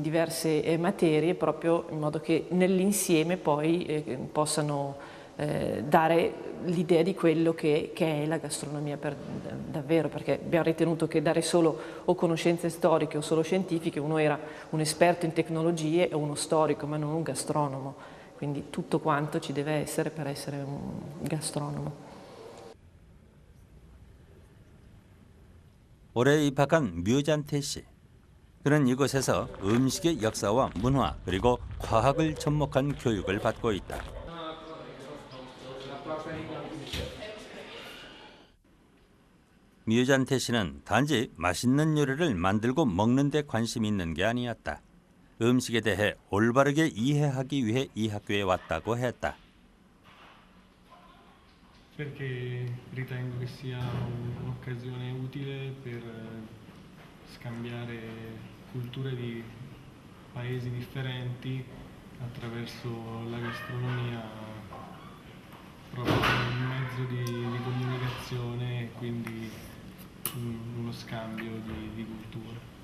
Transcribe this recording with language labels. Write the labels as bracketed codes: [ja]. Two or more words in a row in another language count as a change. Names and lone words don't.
[it] diverse materie, proprio in modo che nell'insieme poi possano dare l'idea di quello che è la gastronomia davvero, perché abbiamo ritenuto che dare solo o conoscenze storiche o solo scientifiche, uno era un esperto in tecnologie e uno storico, ma non un gastronomo, quindi tutto quanto ci deve essere per essere un gastronomo. [ko] 올해 입학한 류잔태 씨. 그는 이곳에서 음식의 역사와 문화 그리고 과학을 접목한 교육을 받고 있다. 류잔태 씨는 단지 맛있는 요리를 만들고 먹는 데 관심이 있는 게 아니었다. 음식에 대해 올바르게 이해하기 위해 이 학교에 왔다고 했다. [it] Perché ritengo che sia un'occasione utile per scambiare culture di paesi differenti attraverso la gastronomia, proprio come un mezzo di comunicazione e quindi uno scambio di culture.